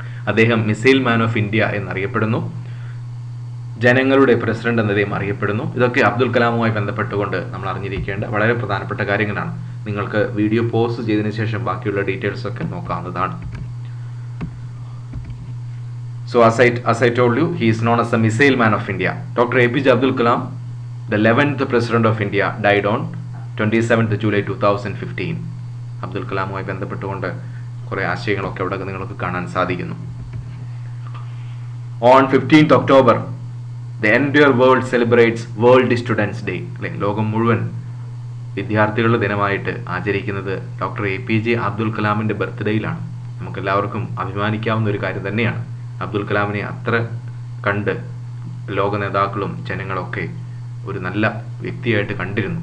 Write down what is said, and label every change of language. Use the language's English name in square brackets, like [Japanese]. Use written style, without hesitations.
[Malayalam] അദ്ദേഹം missile man of India എന്നറിയപ്പെടുന്നു. ജനങ്ങളുടെ പ്രസിഡന്റ് എന്നദ്ദേഹം അറിയപ്പെടുന്നു. ഇതൊക്കെ അബ്ദുൽ കലാമുമായി ബന്ധപ്പെട്ടുകൊണ്ട് നമ്മൾ അറിഞ്ഞിരിക്കേണ്ട വളരെ പ്രധാനപ്പെട്ട കാര്യങ്ങളാണ്. നിങ്ങൾക്ക് വീഡിയോ പോസ്റ്റ് ചെയ്തതിനു ശേഷം ബാക്കിയുള്ള ഡീറ്റെയിൽസ് ഒക്കെ നോക്കാവുന്നതാണ്. [English] So as I told you, he is known as the missile man of India. Dr. APJ Abdul Kalam, the 11th president of India, died on 27th July 2015. [Malayalam] Abdul കലാമുമായി ബന്ധപ്പെട്ടുകൊണ്ട് കുറേ ആശയങ്ങളൊക്കെ അവിടെ നിങ്ങൾക്ക് കാണാൻ സാധിക്കുന്നു. [English] On 15th October, the entire world celebrates World Students Day. [Malayalam] അല്ലെ, ലോകം മുഴുവൻ വിദ്യാർത്ഥികളുടെ ദിനമായിട്ട് ആചരിക്കുന്നത് ഡോക്ടർ APJ അബ്ദുൽ കലാമിന്റെ ബർത്ത്ഡേയിലാണ്. നമുക്കെല്ലാവർക്കും അഭിമാനിക്കാവുന്ന ഒരു കാര്യം തന്നെയാണ്. അബ്ദുൽ കലാമിനെ അത്ര കണ്ട് ലോക നേതാക്കളും ജനങ്ങളൊക്കെ ഒരു നല്ല വ്യക്തിയായിട്ട് കണ്ടിരുന്നു.